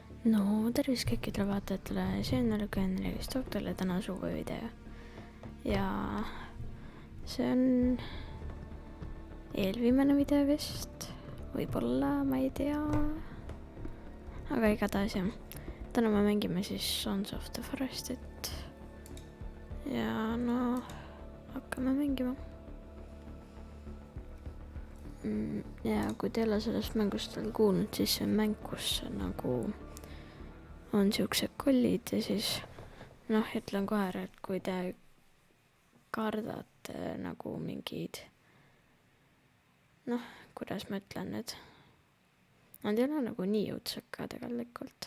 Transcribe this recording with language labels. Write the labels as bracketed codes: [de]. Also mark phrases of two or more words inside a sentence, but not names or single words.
[et] No tervist kõikidele vaatajatele, see on L14 doktorile täna suvevideo. Ja see on eelviimane video vist, võib-olla, ma ei tea. Aga igatahes jah, täna me mängime siis Sons of the Forestit. Ja no, hakkame mängima. Ja kui te ei ole sellest mängust veel kuulnud, siis see on mäng, kus nagu on siuksed kollid ja siis noh, ütlen kohe ära, et kui te kardate nagu mingid, noh, kuidas ma ütlen nüüd, nad ei ole nagu nii õudsed ka tegelikult.